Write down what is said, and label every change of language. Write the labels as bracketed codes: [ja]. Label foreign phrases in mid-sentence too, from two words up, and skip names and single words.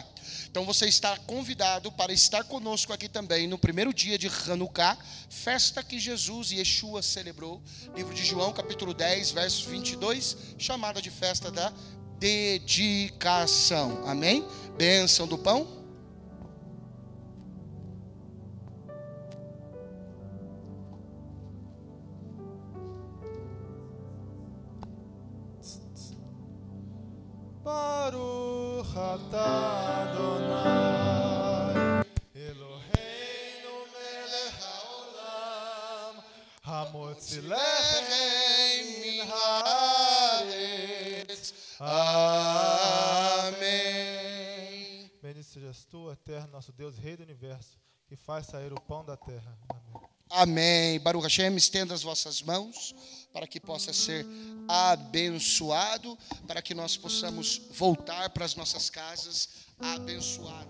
[pt] Então você está convidado para estar conosco aqui também no primeiro dia de Hanukkah, festa que Jesus e Yeshua celebrou, livro de João, capítulo 10, verso 22, chamada de festa da dedicação. Amém? Bênção do pão. [he] ברוך אתה אדוני אלוהינו מלך העולם המוציא לחם מן הארץ. [pt] Amém. Bendito sejas tu, eterno nosso Deus, Rei do Universo, que faz sair o pão da terra. Amém. Amém. [he] ברוך השם, [pt] estenda as vossas mãos para que possa ser abençoado, para que nós possamos voltar para as nossas casas abençoado.